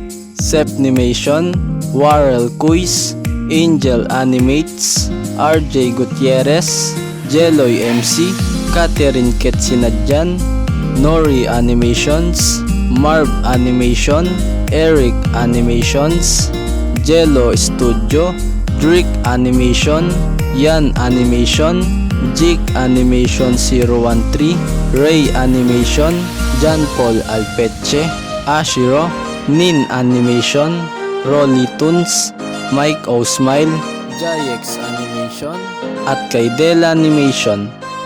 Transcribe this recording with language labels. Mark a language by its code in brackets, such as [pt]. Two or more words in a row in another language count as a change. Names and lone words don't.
[tl] Sepnimation, Warrel Quiz, Angel Animates, RJ Gutierrez, Jeloy MC, Catherine Ketsinadjan, Nori Animations, Marv Animation, Eric Animations, Jello Studio, Drick Animation, Yan Animation, Jig Animation 013, Ray Animation, John Paul Alpeche, Ashiro, Nin Animation, Rolly Toons, Mike O Smile, Jayex Animation, at kay Dela Animation.